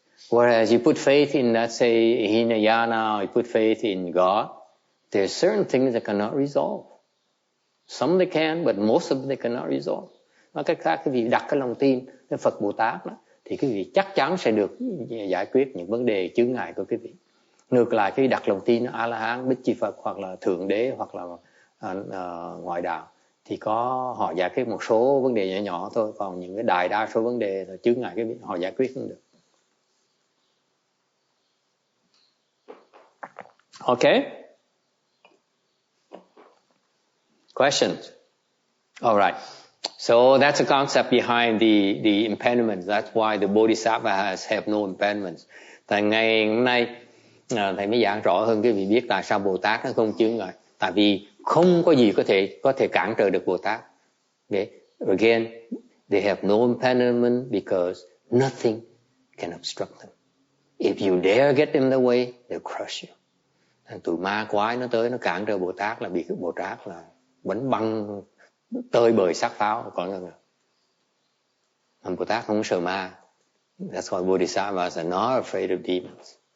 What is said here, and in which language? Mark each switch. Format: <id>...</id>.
<en>Whereas you put faith in, let's say, Hinayana, or you put faith in God, there's certain things that cannot resolve. Some they can, but most of them they cannot resolve.</en> <vi>Nói cách khác, cái vị đặt cái lòng tin đến Phật Bồ Tát đó, thì cái vị chắc chắn sẽ được giải quyết những vấn đề chướng ngại của cái vị. Ngược lại, khi đặt lòng tin A-la-hán, Bích Chi Phật hoặc là Thượng Đế hoặc là ngoại đạo, thì họ giải quyết một số vấn đề nhỏ nhỏ thôi, còn những cái đa số vấn đề là chướng ngại cái vị họ giải quyết không được.</vi> <en>Okay? Questions? All right. So that's the concept behind the impediments. That's why the Bodhisattvas have no impediments.</en> <vi>Tại ngày hôm nay thầy mới giảng rõ hơn cái vị biết tại sao Bồ Tát nó không chướng ngại. Tại vì không có gì có thể cản trở được Bồ Tát.</vi> <en>Okay? Again, they have no impediment because nothing can obstruct them. If you dare get in the way, they'll crush you.</en> <vi>Tụi ma quái nó tới nó cản trở Bồ Tát là bị Bồ Tát là bánh băng tơi bời sát pháo. Còn Bồ Tát không sợ ma.</vi> <en>That's why Bodhisattvas are not afraid of demons.</en>